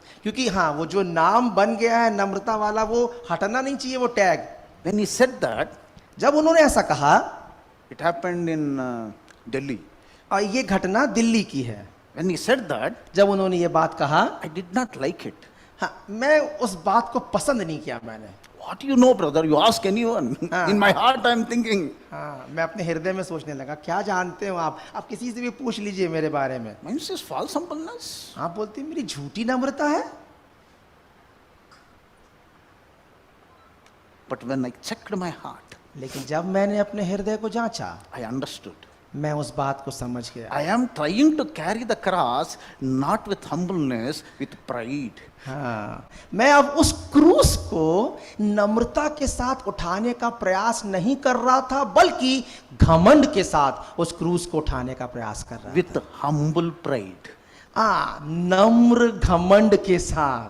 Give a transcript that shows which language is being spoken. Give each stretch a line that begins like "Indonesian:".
Hindi: क्योंकि हाँ, वो जो नाम बन गया है नम्रता वाला वो हटना नहीं चाहिए, वो tag.
English: When he said that,
Hindi: जब उन्होंने ऐसा कहा,
English: it happened in Delhi.
Hindi: और ये घटना दिल्ली की है।
English: When he said that,
Hindi: जब उन्होंने ये बात कहा,
English: I did not like it.
Hindi: हाँ, मैं उस बात को पसंद नहीं किया मैंने।
English: What do you know, brother? You ask anyone.
Hindi: हाँ.
English: In my heart, I am thinking,
Hindi: हाँ, मैं अपने हृदय में सोचने लगा, क्या जानते हो आप किसी से भी पूछ लीजिए मेरे बारे में।
English: means is false humbleness.
Hindi: आप बोलते हैं मेरी झूठी नम्रता है।
English: But when I checked my heart,
Hindi: लेकिन जब मैंने अपने हृदय को जांचा,
English: I understood.
Hindi: मैं उस बात को समझ गया।
English: I am trying to carry the cross not with humbleness, with pride.
Hindi: हाँ, मैं अब उस क्रूस को नम्रता के साथ उठाने का प्रयास नहीं कर रहा था, बल्कि घमंड के साथ उस क्रूस को उठाने का प्रयास कर रहा
English: With humble pride.
Hindi: था। नम्र घमंड के साथ।